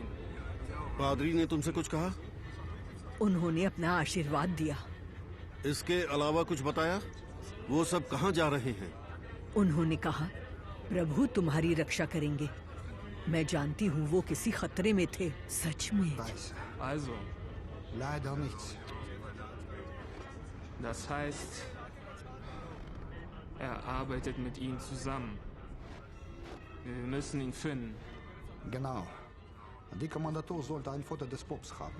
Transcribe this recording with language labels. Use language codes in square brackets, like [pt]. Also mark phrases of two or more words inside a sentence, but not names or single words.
[hi] पादरी ने तुमसे कुछ कहा? उन्होंने अपना आशीर्वाद दिया। इसके अलावा कुछ बताया? वो सब कहाँ जा रहे हैं? उन्होंने कहा, प्रभु तुम्हारी रक्षा करेंगे। मैं जानती हूँ वो किसी खतरे में थे, सच में। [de] Also, Leider nichts. das heißt, er arbeitet mit ihnen zusammen. Wir müssen ihn finden. Genau. Die Kommandatur sollte ein Foto des Pops haben.